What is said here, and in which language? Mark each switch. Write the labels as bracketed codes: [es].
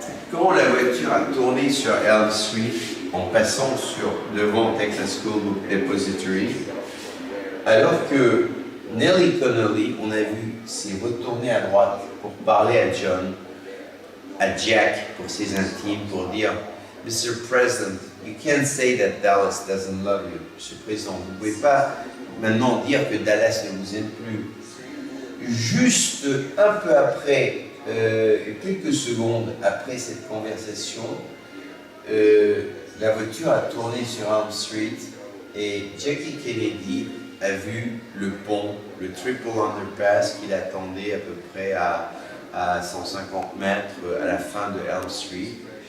[fr] Quand la voiture a tourné sur Elm Street, en passant devant Texas School Book Depository, alors que Nellie Connolly, on a vu, s'est retournée à droite pour parler à John, à Jack, pour ses intimes, pour dire « Mr. [en] President, you can't say that Dallas doesn't love you. [fr] Monsieur le Président, vous ne pouvez pas maintenant dire que Dallas ne vous aime plus. » Juste un peu après, quelques secondes après cette conversation, la voiture a tourné sur Elm Street et Jackie Kennedy a vu le pont, le triple underpass qu'il attendait à peu près à 150 mètres à la fin de Elm Street.